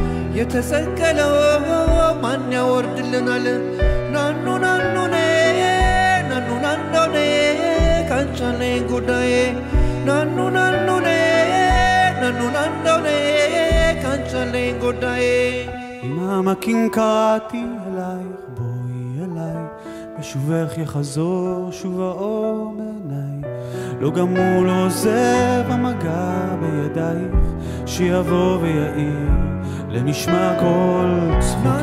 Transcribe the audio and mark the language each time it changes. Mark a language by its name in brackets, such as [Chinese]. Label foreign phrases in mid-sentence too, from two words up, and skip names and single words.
[Amharic] የተሰቀለው ማን ያወርድልናል ናኑ ናኑኔ ናኑ ናኑኔ ካንቻኔ ጉዳዬ ናኑ ናኑኔ ናኑ ናኑኔ ካንቻኔ ጉዳዬ [Hebrew] אמא קינקעתי אלייך בואי אליי בשובך יחזור שוב האור בעיניי לא גמור לא עוזב המגע בידייך שיבוא ויעיר למשמע כל צחוקי